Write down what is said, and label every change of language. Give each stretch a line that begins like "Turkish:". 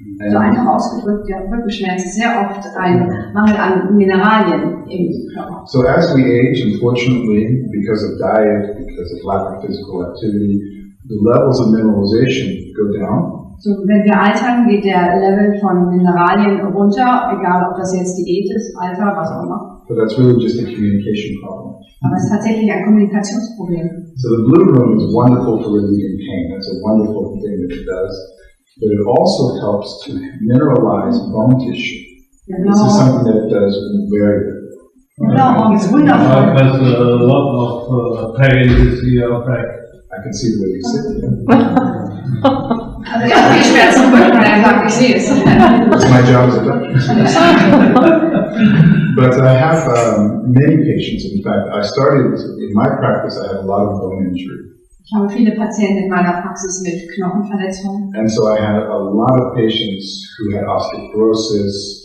German: So einfach ausgedrückt, der Rückenschmerz ist sehr oft ein Mangel an Mineralien im Körper.
English: So as we age, unfortunately, because of diet, because of lack of physical activity, the levels of mineralization go down.
German: So, wenn wir altern, geht der Level von Mineralien runter, egal ob das jetzt Diät ist, Alter, was auch immer.
English: But that's really just a communication problem.
German: Aber es ist tatsächlich ein Kommunikationsproblem.
English: So the BluRoom is wonderful for relieving pain. That's a wonderful thing that it does. but it also helps to mineralize bone tissue. This is something that it does very good.
German: Genau, ist wundervoll.
English: Has a lot of pain this year back. I can see the way you sit here.
German: Also er hat die Schmerzen weil er sagt, ich sehe es.
English: That's my job as a doctor. But I have many patients. In fact, I started, in my practice, I have a lot of bone injury.
German: Ich habe viele Patienten in meiner Praxis mit Knochenverletzungen.
English: And so I had a lot of patients who had osteoporosis,